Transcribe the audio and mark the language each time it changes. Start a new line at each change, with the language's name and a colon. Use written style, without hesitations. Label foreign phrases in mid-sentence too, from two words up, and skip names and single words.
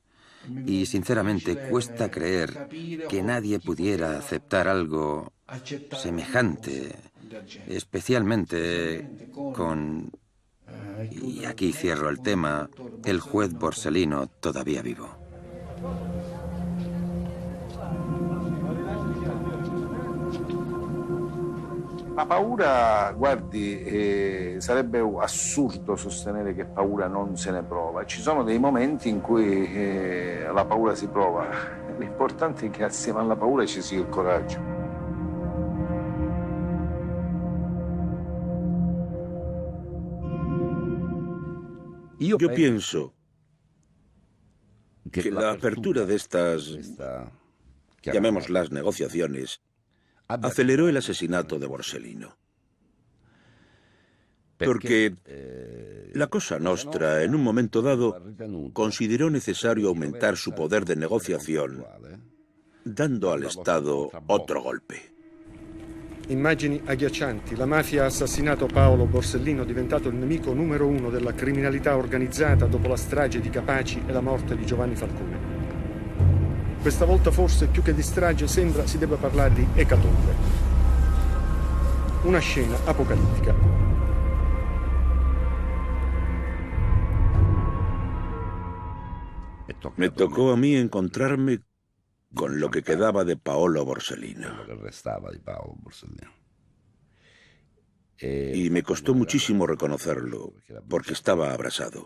Spanish: Y sinceramente cuesta creer que nadie pudiera aceptar algo semejante, especialmente con, y aquí cierro el tema, el juez Borsellino todavía vivo.
Italian: La paura, guardi, sarebbe assurdo sostenere che paura non se ne prova. Ci sono dei momenti in cui la paura si prova. L'importante è che assieme alla paura ci sia il coraggio.
Spanish: Yo pienso que la apertura de estas, llamémoslas negociaciones, aceleró el asesinato de Borsellino. Porque la Cosa Nostra, en un momento dado, consideró necesario aumentar su poder de negociación, dando al Estado otro golpe.
Italian: Immagini agghiaccianti. La mafia ha assassinato Paolo Borsellino, diventato il nemico numero 1 della criminalità organizzata dopo la strage di Capaci e la morte di Giovanni Falcone. Questa volta forse più che di strage sembra si debba parlare di ecatombe. Una scena apocalittica.
Spanish: Me tocó a mí encontrarme con lo que quedaba de Paolo Borsellino. Y me costó muchísimo reconocerlo, porque estaba abrasado.